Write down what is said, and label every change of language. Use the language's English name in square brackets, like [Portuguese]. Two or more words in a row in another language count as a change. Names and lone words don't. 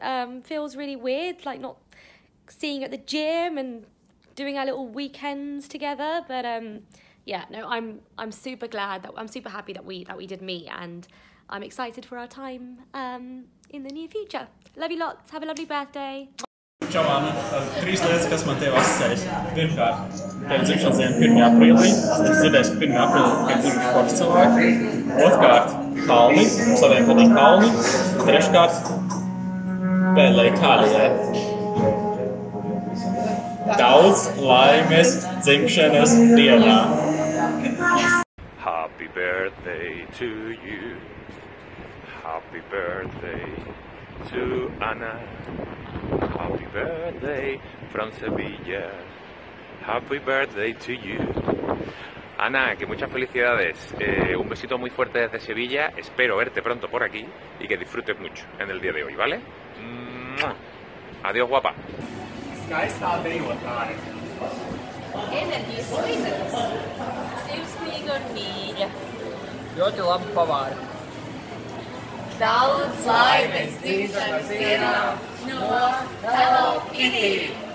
[English] Feels really weird, like not seeing you at the gym and doing our little weekends together. But yeah, no, I'm super glad that I'm super happy that we did meet, and I'm excited for our time in the near future. Love you lots. Have a lovely birthday. [Latvian] Čau, Anna. 3 lietas, kas man tev asociējas. Pirmkārt, tev dzimšanas diena 1. aprīlī. Es dzirdēju, ka 1. aprīlī tikai tur sports cilvēki. Otrkārt, kalni, saviem patīk kalni. Treškārt, pēdējā Itālijā. Daudz laimes dzimšanas dienā. [English] Happy birthday to you. Happy birthday to Anna. Happy birthday from Sevilla. Happy birthday to you. [Spanish] Ana, que muchas felicidades. Un besito muy fuerte desde Sevilla. Espero verte pronto por aquí y que disfrutes mucho en el día de hoy, ¿vale? Adiós, guapa. [Latvian] Skaistā dejotāja. Enerģijas līdzeklis. Sirsnīga un mīļa. Ļoti labi pavāri. Daudz laimes dzimšanas dienā no Hello Kitty.